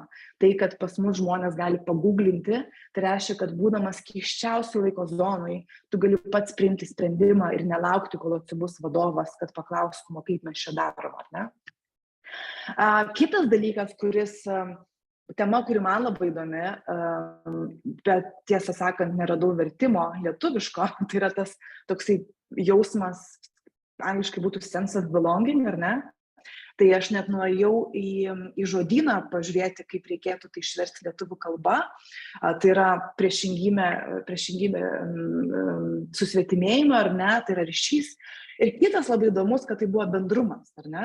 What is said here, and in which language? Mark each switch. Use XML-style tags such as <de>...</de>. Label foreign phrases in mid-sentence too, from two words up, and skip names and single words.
<lt>Tai, kad pas mus žmonės gali paguglinti, tai reiškia, kad būdamas keiščiausių laiko zonai, tu gali pats priimti sprendimą ir nelaukti, kol atsibus vadovas, kad paklaustum, kaip mes čia darom, ar ne? Kitas dalykas, tema, kuri man labai įdomi, bet tiesą sakant, neradau vertimo lietuviško, tai yra tas toksai jausmas, angliškai būtų</lt> <en>sense of belonging,</en> <lt>ar ne? Tai aš net nuėjau į žodyną pažiūrėti, kaip reikėtų tai išversti lietuvių kalba. Tai yra priešingybė susvetimėjimo, ar ne, tai yra ryšys. Ir kitas labai įdomus, kad tai buvo bendrumas, ar ne?</lt>